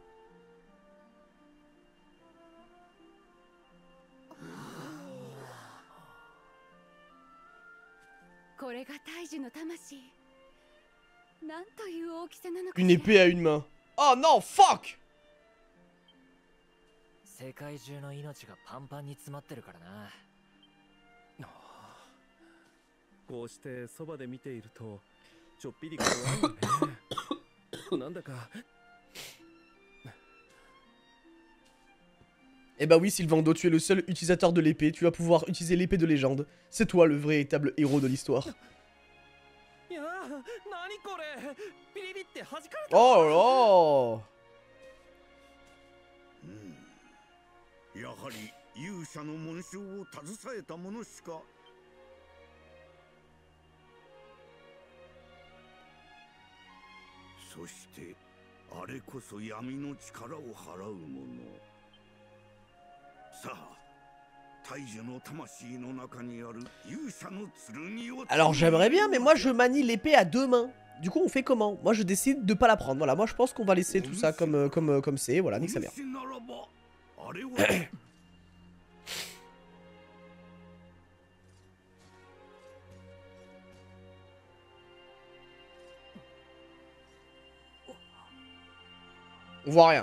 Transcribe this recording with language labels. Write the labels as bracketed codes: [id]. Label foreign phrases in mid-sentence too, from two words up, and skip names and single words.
[fr] Une épée à une main. Oh non, fuck! [ja] 世界中の命がパンパンに詰まってるからな。こうしてそばで見ているとちょっぴり怖いよね。なんだか。 [fr] Eh bah oui, Sylvando, tu es le seul utilisateur de l'épée. Tu vas pouvoir utiliser l'épée de légende. C'est toi le véritable héros de l'histoire. Oh là! [ja] やはり勇者の紋章を携えた者しか。そしてあれこそ闇の力を払う者。さあ、大樹の魂の中にある勇者の剣を。 [fr] Alors j'aimerais bien, mais moi je manie l'épée à deux mains. Du coup, on fait comment? Moi je décide de pas la prendre. Voilà, moi je pense qu'on va laisser tout ça comme c'est. Voilà, nique sa mère. On voit rien.